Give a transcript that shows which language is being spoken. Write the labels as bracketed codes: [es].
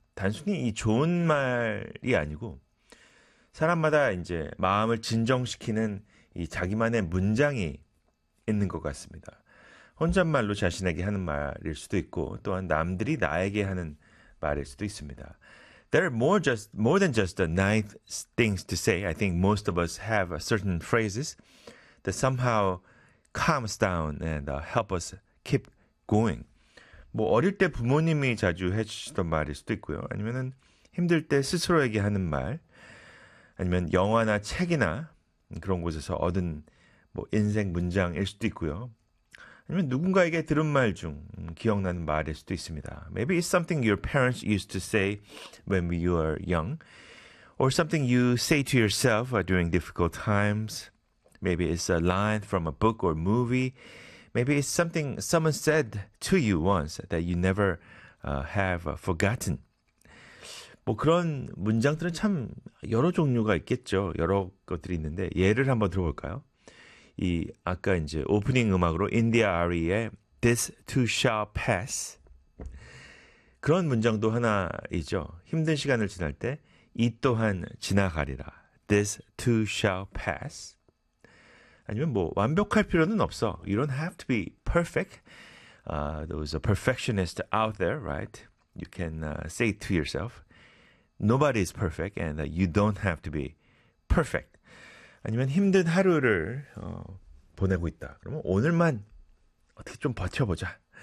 [ko] 단순히 이 좋은 말이 아니고 사람마다 이제 마음을 진정시키는 이 자기만의 문장이 있는 것 같습니다. 혼잣말로 자신에게 하는 말일 수도 있고 또한 남들이 나에게 하는 말일 수도 있습니다. [en] There are more than just the nice things to say. I think most of us have certain phrases that somehow calms down and help us keep going. [ko] 뭐 어릴 때 부모님이 자주 해주시던 말일 수도 있고요. 아니면은 힘들 때 스스로에게 하는 말, 아니면 영화나 책이나 그런 곳에서 얻은 뭐 인생 문장일 수도 있고요. 아니면 누군가에게 들은 말중 기억나는 말일 수도 있습니다. [en] Maybe it's something your parents used to say when you were young, or something you say to yourself during difficult times. Maybe it's a line from a book or movie. Maybe it's something someone said to you once that you never have forgotten. [ko] 뭐 그런 문장들은 참 여러 종류가 있겠죠. 여러 것들이 있는데 예를 한번 들어볼까요? 이 아까 이제 오프닝 음악으로 인디아 아리의 This Too Shall Pass 그런 문장도 하나이죠. 힘든 시간을 지날 때이 또한 지나가리라. [en] This Too Shall Pass. [ko] 아니면 뭐 완벽할 필요는 없어. [en] You don't have to be perfect. Those perfectionists out there, right? You can say to yourself, nobody is perfect, and you don't have to be perfect. [ko] 아니면 힘든 하루를 보내고 있다. 그러면 오늘만 어떻게 좀 버텨보자.